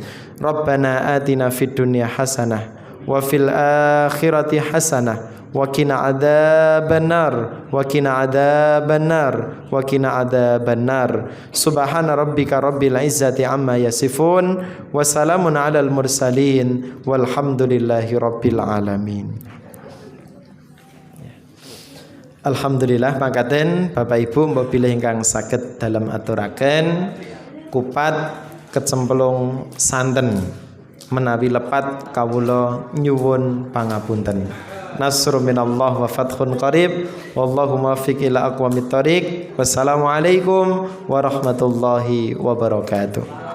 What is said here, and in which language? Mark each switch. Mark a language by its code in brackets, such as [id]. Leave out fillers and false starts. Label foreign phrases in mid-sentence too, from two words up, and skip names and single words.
[ar] ربنا آتنا في الدنيا حسنة وفي الآخرة حسنة وقنا عذاب النار وقنا عذاب النار وقنا عذاب النار. سبحان ربك رب العزة عما يصفون وسلام على المرسلين والحمد لله رب العالمين. [jv] Alhamdulillah mangkaten Bapak Ibu mbok bilih ingkang saged dalam aturaken kupat kecemplung santen menawi lepat kawula nyuwun pangapunten. [ar] نصر من الله وفتح قريب والله الموفق إلى أقوم الطريق. والسلام عليكم ورحمة الله وبركاته.